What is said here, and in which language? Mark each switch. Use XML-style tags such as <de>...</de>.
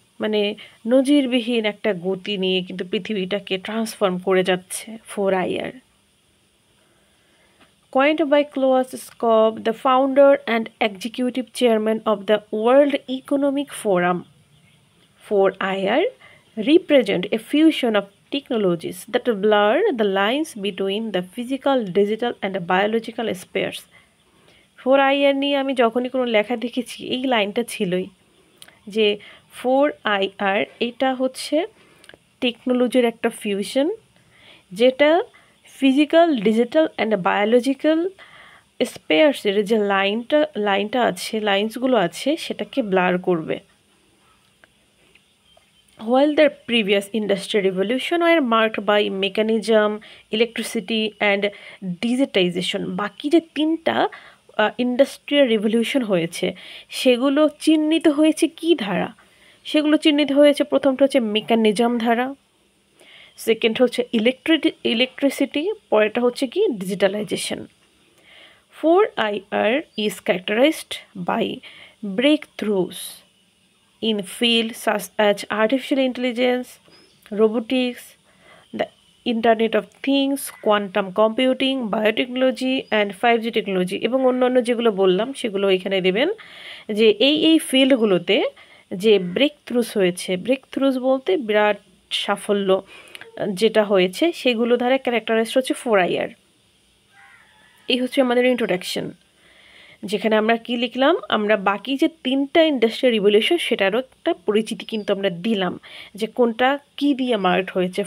<bn>মানে নজিরবিহীন একটা গতি নিয়ে কিন্তু পৃথিবীটাকে ট্রান্সফর্ম করে যাচ্ছে 4IR.</bn> <en>Coined by Klaus Schwab, the founder and executive chairman of the World Economic Forum, 4IR represent a fusion of technologies that blur the lines between the physical, digital, and biological spheres.</en> <bn>4IR নিয়ে আমি যখনই কোনো লেখা দেখেছি এই লাইনটা ছিলই যে 4IR এটা হচ্ছে টেকনোলজির একটা ফিউশন, যেটা ফিজিক্যাল, ডিজিটাল অ্যান্ড বায়োলজিক্যাল স্পেয়ার্সের যে লাইনটা আছে, লাইন্সগুলো আছে সেটাকে ব্লার করবে।</bn> <en>While the previous industrial revolution were marked by mechanism, electricity and digitization,</en> <bn>বাকি যে তিনটা ইন্ডাস্ট্রিয়াল রিভলিউশন হয়েছে সেগুলো চিহ্নিত হয়েছে কি ধারা? সেগুলো চিহ্নিত হয়েছে, প্রথমটা হচ্ছে মেকানিজম ধারা, সেকেন্ড হচ্ছে ইলেকট্রিসিটি, পরেরটা হচ্ছে কি digitalization.</bn> <en>4IR is characterized by breakthroughs in fields such as artificial intelligence, robotics, the Internet of Things, quantum computing, biotechnology and 5G technology</en> <bn>এবং অন্যান্য যেগুলো বললাম সেগুলো এখানে দেবেন। যে এই ফিল্ডগুলোতে যে ব্রেক থ্রুস বলতে বিরাট সাফল্য যেটা হয়েছে সেগুলো দ্বারা ক্যারেক্টারাইজড হচ্ছে 4IR। এই হচ্ছে আমাদের ইন্ট্রোডাকশন, যেখানে আমরা কি লিখলাম, আমরা বাকি যে তিনটা ইন্ডাস্ট্রিয়াল রিভলিউশন সেটারও একটা পরিচিতি কিন্তু আমরা দিলাম যে কোনটা কি দিয়ে মার্কড হয়েছে।</bn>